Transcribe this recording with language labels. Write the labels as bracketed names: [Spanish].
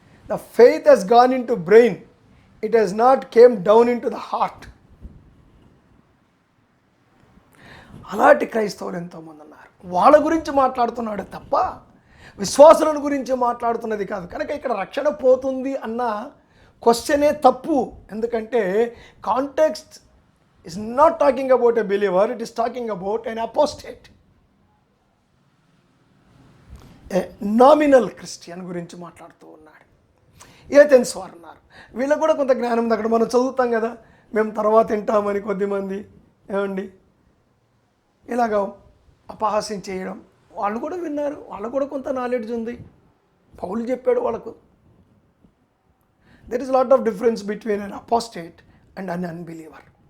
[English] The faith has gone in to brain, it has not came down in to the heart. [Telugu] అలాంటి క్రైస్తవులు ఎంతోమంది ఉన్నారు. వాళ్ళ గురించి మాట్లాడుతున్నాడు తప్ప విశ్వాసుల గురించి మాట్లాడుతున్నది కాదు. కనుక ఇక్కడ రక్షణ పోతుంది అన్న క్వశ్చనే తప్పు. ఎందుకంటే [English] context is not talking about a believer, it is talking about an apostate, a nominal Christian [Telugu] గురించి మాట్లాడుతూ ఉన్నాడు. ఏథెన్స్ వారు అన్నారు. వీళ్ళకు కూడా కొంత జ్ఞానం ఉంది. అక్కడ మనం చదువుతాం కదా, మేము తర్వాత వింటామని కొద్దిమంది, ఏమండి, ఇలాగ అపహాస్యం చేయడం, వాళ్ళు కూడా విన్నారు, వాళ్ళకు కూడా కొంత నాలెడ్జ్ ఉంది. పౌలు చెప్పాడు వాళ్ళకు. [English] There is lot of difference between an apostate and an unbeliever.